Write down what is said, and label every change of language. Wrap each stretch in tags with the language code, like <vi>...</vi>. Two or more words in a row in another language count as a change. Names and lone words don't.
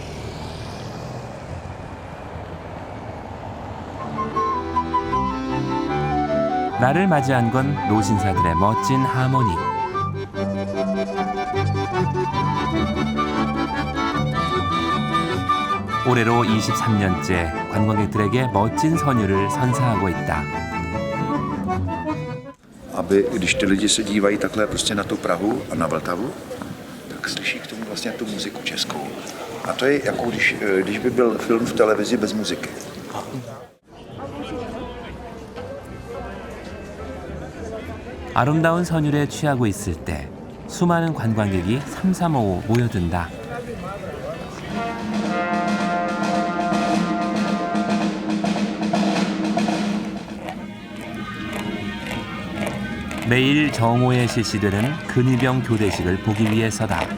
<ko>나를 맞이한 건 노신사들의 멋진 하모니. 올해로 23년째 관광객들에게 멋진 선율을 선사하고 있다.</ko> <cs>Aby když ty lidi se dívají takhle prostě na tu Prahu a na Vltavu, tak slyší k tomu vlastně tu muziku českou. A to je jako když by byl film v televizi bez muziky.</cs> <ko>아름다운 선율에 취하고 있을 때 수많은 관광객이 삼삼오오 모여든다. 매일 정오에 실시되는 근위병 교대식을 보기 위해서다.</ko>